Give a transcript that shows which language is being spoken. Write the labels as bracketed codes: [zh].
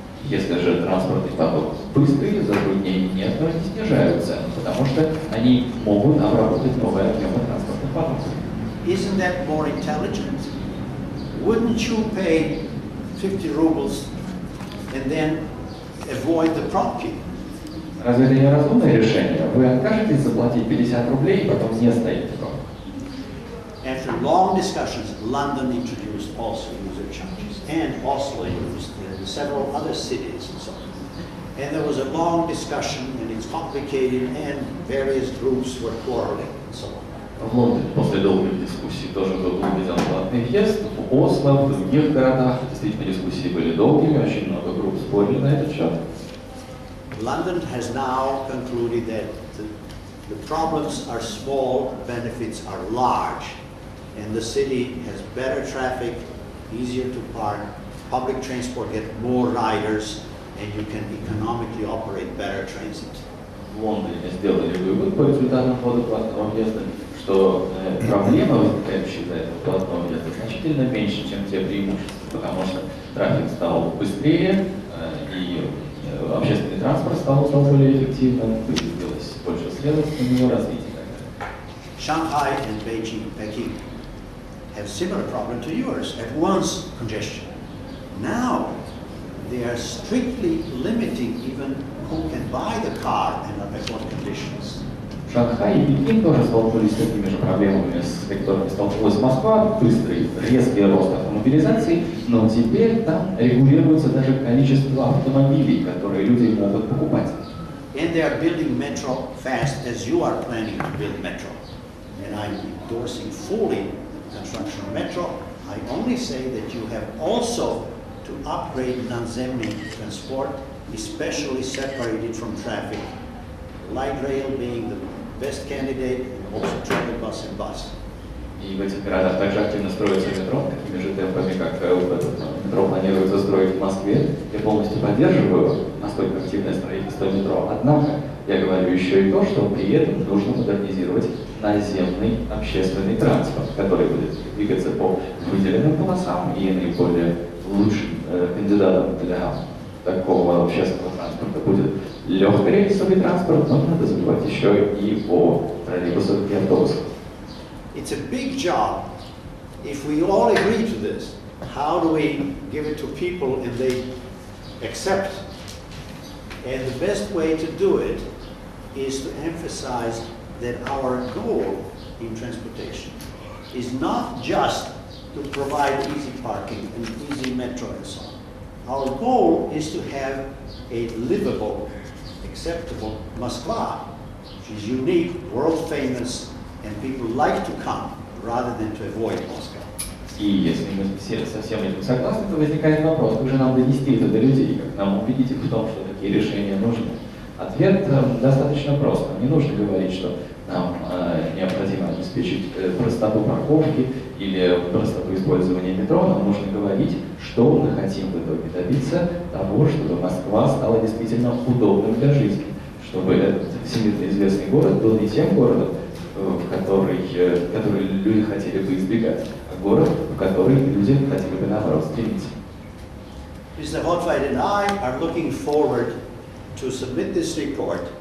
[ru] Если же транспортный поток быстрый, затруднений нет, но они снижают цену, потому что они могут обработать новые объемы транспортных потоков. [en] Isn't that more intelligent? Wouldn't you pay 50 rubles and then avoid the [ru] pробки? Разве это не разумное решение? Вы откажетесь заплатить 50 рублей и потом не стоите в пробке. [en] After long discussions, London introduced also user charges, and Oslo used, and several other cities and so on. And there was a long discussion, and it's complicated, and various groups were quarreling and so on. [ru] В Лондоне после долгих дискуссий тоже был введен платный въезд. В Осло, в других городах действительно дискуссии были долгими, очень много групп спорили на этот счет. [en] London has now concluded that the problems are small, benefits are large, and the city has better traffic, easier to park, public transport get more riders, and you can economically operate better transit. [ru] В Лондоне сделали вывод по результатам ввода платного въезда, что проблемы, возникающие из-за этого платного въезда, значительно меньше, чем те преимущества, потому что трафик стал быстрее, и общественный транспорт стал более эффективным, появилось больше следовательств на него развития. [en] Shanghai and Peking have similar problem to yours, at once congestion. Now, they are strictly limiting even who can buy the car and under what conditions. [ru] Шанхай и Пекин тоже столкнулись с такими же проблемами, с которыми столкнулась Москва, быстрый, резкий рост автомобилизации, но теперь там регулируется даже количество автомобилей, которые люди могут покупать. [en] And they are building metro fast as you are planning to build metro. And I'm endorsing fully the construction of metro. I only say that you have also to upgrade [ru] наземный [en] transport, especially separated from traffic. Light rail being the best candidate, and also travel bus and bus. [ru] И в этих городах также активно строится метро, такими же темпами, как метро планируется строить в Москве. Я полностью поддерживаю настолько активное строительство метро. Однако я говорю еще и то, что при этом нужно модернизировать наземный общественный транспорт, который будет двигаться по выделенным полосам и наиболее лучшим кандидатом для такого общественного транспорта будет легкорейсовый транспорт, но надо забывать еще и о троллейбусах и автобусах. [en] It's a big job. If we all agree to this, how do we give it to people and they accept? And the best way to do it is to emphasize that our goal in transportation is not just to provide easy parking and easy metro and so on. Our goal is to have a livable, acceptable Moskva, which is unique, world famous, and people like to come rather than to avoid Moscow. [ru] И если мы все со всем этим согласны, то возникает вопрос, как же нам донести это до людей, как нам убедить их в том, что такие решения нужны. Ответ достаточно прост. Не нужно говорить, что нам необходимо обеспечить простоту парковки или простоту использования метро. Нам нужно говорить, что мы хотим в итоге добиться того, чтобы Москва стала действительно удобным для жизни, чтобы этот всемирно известный город был не тем городом, который люди хотели бы избегать, а город, в который люди хотели бы наоборот стремиться. [en] Mr. Хотвайт and I are looking forward to submit this report.